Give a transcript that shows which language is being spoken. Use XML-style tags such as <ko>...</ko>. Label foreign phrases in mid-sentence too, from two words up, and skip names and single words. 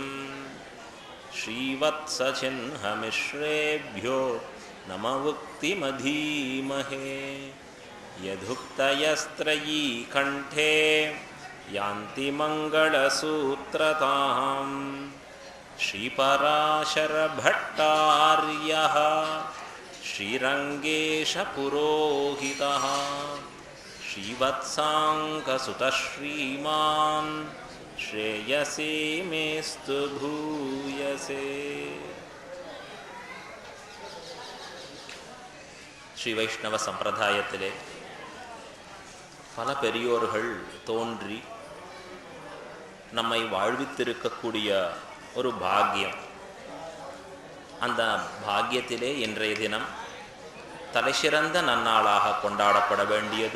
<sa>श्रीवत्सचिह्नमिश्रेभ्यो नमवुक्तिमधीमहे यदुक्तयस्त्रयी कण्ठे यान्ति मङ्गलसूत्रताम् श्रीपराशरभट्टार्यः श्रीरङ्गेशपुरोहितः श्रीवत्साङ्कसुतः श्रीमान् श्रेयसे मेस्तु भूयसे.</sa> <ta>ஸ்ரீ வைஷ்ணவ சம்பிரதாயத்திலே பல பெரியோர்கள் தோன்றி நம்மை வாழ்வித்திருக்கக்கூடிய ஒரு பாக்கியம். அந்த பாக்கியத்திலே இன்றைய தினம் தலைசிறந்த நன்னாளாக கொண்டாடப்பட வேண்டியது.</ta>